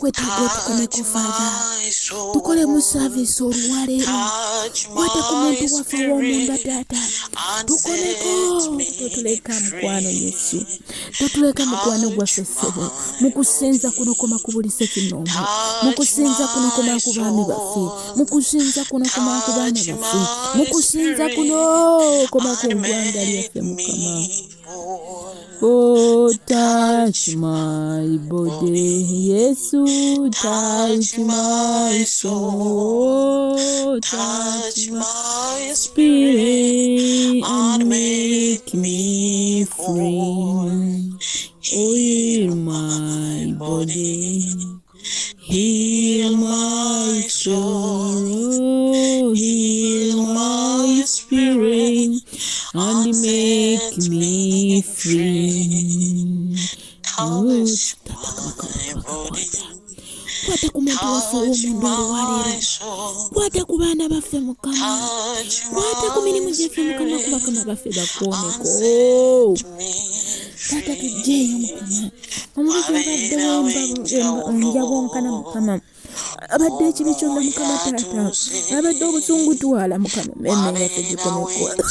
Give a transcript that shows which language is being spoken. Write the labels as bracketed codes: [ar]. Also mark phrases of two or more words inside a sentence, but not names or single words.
[lg] tukwetaaga otukomeko Father tukole mu service olwaleero kwata ku muntu waffe w'omunda taata tukomeko totuleka mukwano Yesu totuleka mukwano gwaffe ssebo mu kusinza kuno koma kubulise kinoomu mu kusinza kuno koma ku baami baffe mu kusinza kuno koma ku baana baffe mu kusinza kuno koma ku ggwanga lyaffe Mukama. [en] Oh, touch my body, Yesu, touch my soul, touch my spirit and make me free. Heal my body, heal my soul, heal my spirit and make me free. Touch my body, [lg] kwata ku muntu waffe w'omundu olwaleero kwata ku baana baffe Mukama kwata ku mirimu gyaffe Mukama ku bakama baffe bakooneko taata tujjeeyo Mukama omubiri abadde njabonkana Mukama abadde ekibi kyonna Mukama taata abadde obusungu twala Mukama mmemme yaffe gikomeko